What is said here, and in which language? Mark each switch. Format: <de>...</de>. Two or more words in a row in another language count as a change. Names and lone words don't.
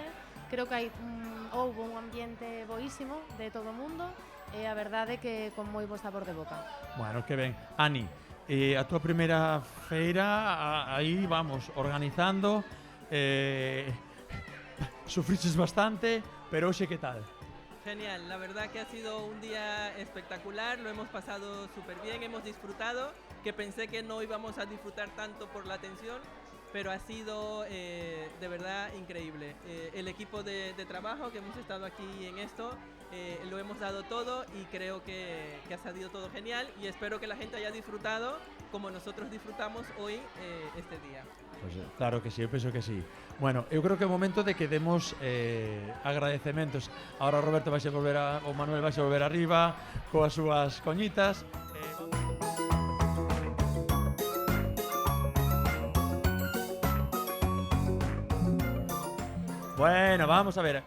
<gl>Creo que houve un ambiente boísimo de todo o mundo e a verdade é que con moi bo sabor de boca. Bueno, que ben. Ani, a túa primeira feira, aí vamos, organizando. Sufriches bastante, pero hoxe que tal?</gl> <es>Genial, la verdad que ha sido un día espectacular, lo hemos pasado súper bien, hemos disfrutado, que pensé que no íbamos a disfrutar tanto por la atención, pero ha sido de verdad increíble. El equipo de trabajo que hemos estado aquí en esto, lo hemos dado todo y creo que ha salido todo genial y espero que la gente haya disfrutado como nosotros disfrutamos hoy este día. Pues claro que sí,</es> <gl>eu penso que sí. Bueno, eu creo que é o momento de que demos agradecementos. Ahora Roberto vai volver o Manuel vai volver arriba coas súas coñitas.</gl> <es>Bueno, vamos a ver.</es>